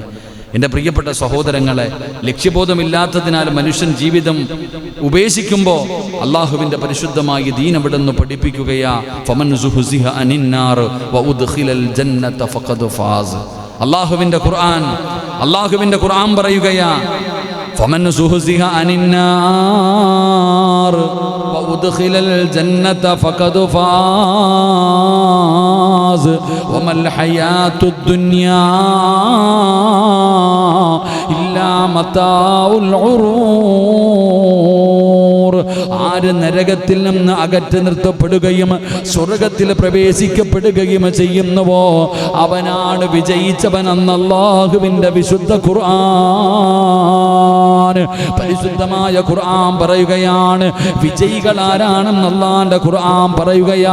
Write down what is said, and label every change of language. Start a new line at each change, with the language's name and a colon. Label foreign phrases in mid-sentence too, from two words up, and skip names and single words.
Malayalam: എൻ്റെ പ്രിയപ്പെട്ട സഹോദരങ്ങളെ, ലക്ഷ്യബോധമില്ലാത്തതിനാൽ മനുഷ്യൻ ജീവിതം ഉപേക്ഷിക്കുമ്പോൾ അള്ളാഹുവിൻ്റെ പരിശുദ്ധമായ ദീൻ അവിടുന്ന് പഠിപ്പിക്കുകയാ,
Arabic: فمن زحزح عن النار وأدخل الجنة فقد فاز.
Malayalam: അള്ളാഹുവിൻ്റെ ഖുർആൻ പറയുകയാ,
Arabic: فمن زهزه عن النار وأدخل الجنة فقد فاز وما الحياة الدنيا إلا متاع الغرور.
Malayalam: ആര് നരകത്തിൽ നിന്ന് അകറ്റി നിർത്തപ്പെടുകയും സ്വർഗത്തിൽ പ്രവേശിക്കപ്പെടുകയും ചെയ്യുന്നുവോ അവനാണ് വിജയിച്ചവൻ എന്ന് അല്ലാഹുവിൻ്റെ വിശുദ്ധ ഖുർആൻ. പരിശുദ്ധമായ ഖുർആൻ പറയുകയാണ് വിജയികൾ ആരാണെന്ന് അല്ലാഹുവിൻ്റെ ഖുർആൻ പറയുകയാ.